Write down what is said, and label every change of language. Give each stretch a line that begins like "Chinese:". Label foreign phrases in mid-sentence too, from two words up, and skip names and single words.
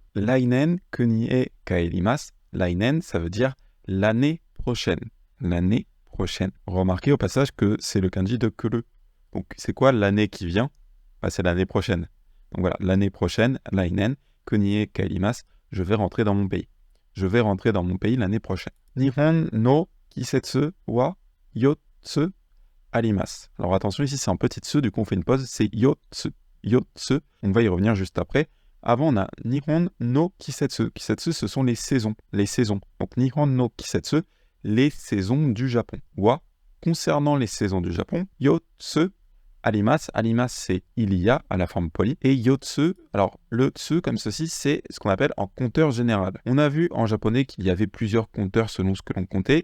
Japanese: 来年国へ帰ります.
French: Lainen, ça veut dire l'année prochaine. L'année prochaine. Remarquez au passage que c'est le kanji de kuru. Donc, c'est quoi l'année qui vient? C'est l'année prochaine. Donc voilà, l'année prochaine,
Japanese: 来年、国へ帰ります,
French: je vais rentrer dans mon pays. Je vais rentrer dans mon pays l'année prochaine.
Japanese: 日本の季節は四つあります.
French: Alors attention, ici c'est un petit tsu, du coup on fait une pause, c'est yotsu. Yotsu, on va y revenir juste après. Avant, on a
Japanese: 日本の季節.
French: Kisetsu, ce sont les saisons. Les saisons. Donc
Japanese: 日本の季節,
French: les saisons du Japon. Wa, concernant les saisons du Japon,
Japanese: 四つあります.
French: Arimasu, c'est il y a à la forme polie. Et yotsu, alors le tsu comme ceci, c'est ce qu'on appelle un compteur général. On a vu en japonais qu'il y avait plusieurs compteurs selon ce que l'on comptait.